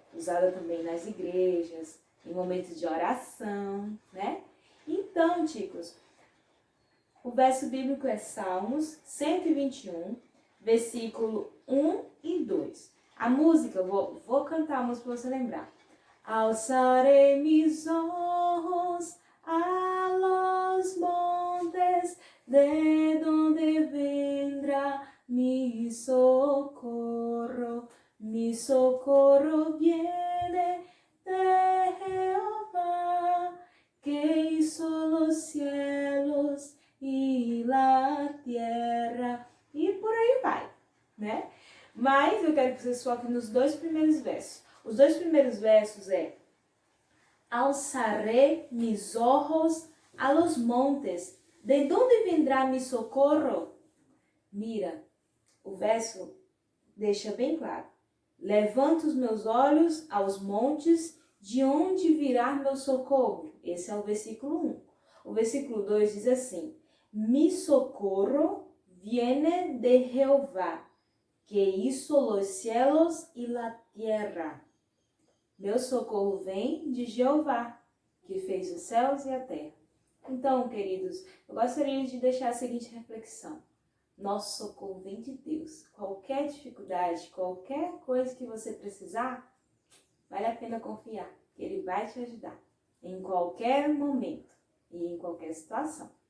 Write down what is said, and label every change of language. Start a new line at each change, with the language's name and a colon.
Portuguese: Usada também nas igrejas, em momentos de oração, né? Então, chicos, o verso bíblico é Salmos 121, versículo 1 e 2. A música, vou cantar a música para você lembrar.
Spanish: Alzaré mis ojos a los montes, de donde vendrá mi socorro. Mi socorro viene de Jehová, que hizo los cielos e la tierra.
Portuguese: E por aí vai, né? Mas eu quero que vocês foquem nos dois primeiros versos. Os dois primeiros versos é:
Spanish: Alzaré mis ojos a los montes, de donde vendrá mi socorro?
Portuguese: Mira, o verso deixa bem claro. Levanto os meus olhos aos montes, de onde virá meu socorro? Esse é o versículo 1. O versículo 2 diz assim:
Spanish: Mi socorro viene de Jehová, que hizo los cielos y la tierra.
Portuguese: Meu socorro vem de Jeová, que fez os céus e a terra. Então, queridos, eu gostaria de deixar a seguinte reflexão. Nosso socorro vem de Deus. Qualquer dificuldade, qualquer coisa que você precisar, vale a pena confiar, que Ele vai te ajudar em qualquer momento e em qualquer situação.